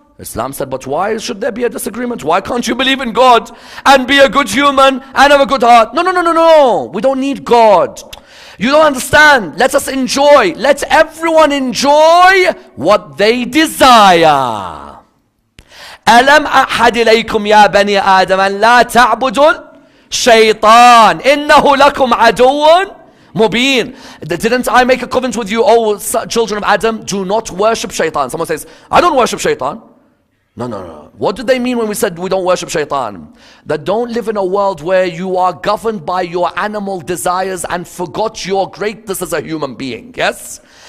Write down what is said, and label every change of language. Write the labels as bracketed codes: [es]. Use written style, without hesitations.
[en] Islam said, but why should there be a disagreement? Why can't you believe in God and be a good human and have a good heart? No, no, no, no, no. We don't need God. You don't understand. Let us enjoy. Let everyone enjoy what they desire. [ar] ألم أحد إليكم يا بني آدم أن لا تعبدوا الشيطان إنه لكم عدو مبين. [en] Didn't I make a covenant with you, O children of Adam? Do not worship shaitan. Someone says, I don't worship shaitan. No, no, no. What did they mean when we said we don't worship shaitan? That don't live in a world where you are governed by your animal desires and forgot your greatness as a human being. Yes?